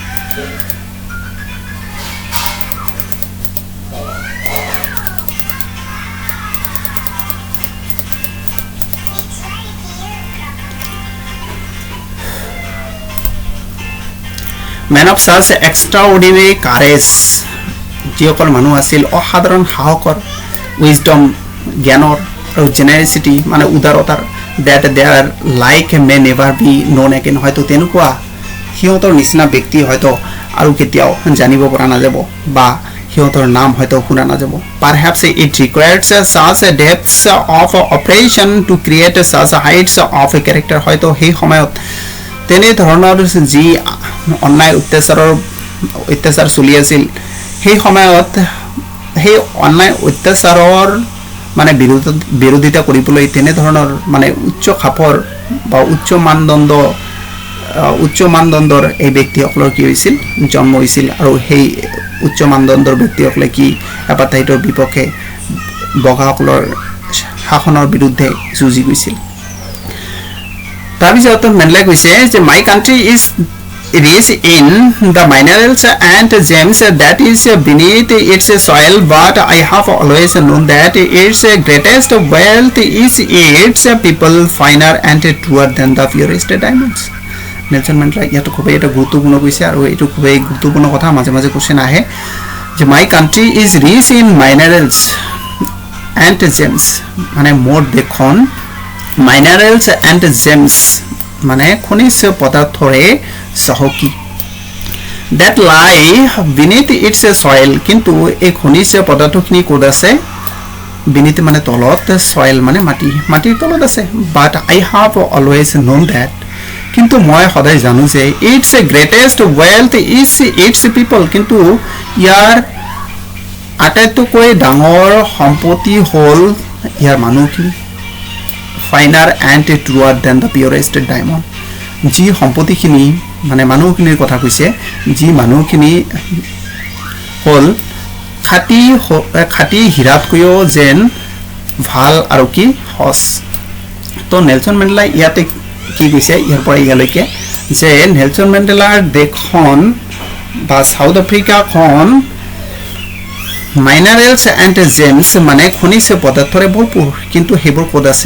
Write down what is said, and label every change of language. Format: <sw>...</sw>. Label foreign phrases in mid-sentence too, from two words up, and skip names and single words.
<en>Man of such extraordinary courage,</en> <as>যিসকল মানুহ আছিল অসাধাৰণ সাহসৰ, wisdom জ্ঞানৰ আৰু generosity মানে উদাৰতাৰ,</as> <en>that their like may never be known again,</en> <as>হয়তো তেনেকুৱা সিহঁতৰ নিচিনা ব্যক্তি হয়তো আৰু কেতিয়াও জানিব পৰা নাযাব বা সিহঁতৰ নাম হয়তো শুনা নাযাব.</as> <en>Perhaps it requires such depths of operation to create such heights of character,</en> <as>হয়তো সেই সময়ত তেনে ধৰণৰ যি অন্যায় অত্যাচাৰ চলি আছিল সেই সময়ত সেই অন্যায় অত্যাচাৰৰ মানে বিৰোধিতা কৰিবলৈ তেনে ধৰণৰ মানে উচ্চ খাপৰ বা উচ্চ মানদণ্ডৰ এই ব্যক্তিসকলৰ কি হৈছিল জন্ম হৈছিল আৰু সেই উচ্চ মানদণ্ডৰ ব্যক্তিসকলে কি এপাৰ্থাইডৰ বিপক্ষে বগাসকলৰ শাসনৰ বিৰুদ্ধে যুঁজি গৈছিল. তাৰপিছত মেণ্ডেলাই কৈছে যে</as> <en>my country is rich in the minerals and gems that is beneath its soil, but I have always known that its greatest wealth is its people, finer and truer than the purest diamonds.</en> <as>নেলসন মেণ্ডেলা ইয়াত খুবেই এটা গুৰুত্বপূৰ্ণ কৈছে আৰু এইটো খুবেই গুৰুত্বপূৰ্ণ কথা মাজে মাজে কোৱেশ্চন আহে যে</as> <en>my country is rich in minerals and gems,</en> <as>মানে মোৰ দেশখন</as> <en>minerals and gems</en> <as>মানে খনিজ পদাৰ্থৰে চহকী.</as> <en>that lie beneath its soil,</en> <as>কিন্তু এই খনিজ পদাৰ্থখিনি ক'ত আছে? beneath মানে তলত, soil মানে মাটিৰ তলত আছে.</as> <en>but I have always known that,</en> <as>কিন্তু মই সদায় জানো যে</as> <en>its greatest wealth is its people,</en> <as>কিন্তু ইয়াৰ আটাইতকৈ ডাঙৰ সম্পত্তি হ'ল ইয়াৰ মানুহখিনি.</as> <en>finer and truer than the purest diamond,</en> <as>যি সম্পত্তিখিনি মানে মানুহখিনিৰ কথা কৈছে, যি মানুহখিনি হ'ল খাটি হীৰাতকৈও যেন ভাল আৰু কি সঁচ. তো নেলসন মেণ্ডেলাই ইয়াতে কি কৈছে ইয়াৰ পৰা ইয়ালৈকে যে নেলসন মেণ্ডেলাৰ দেশখন বা সাউথ আফ্ৰিকাখন</as> <en>minerals and gems</en> <as>মানে খনিজ পদাৰ্থৰে ভৰপূৰ, কিন্তু সেইবোৰ ক'ত আছে?</as>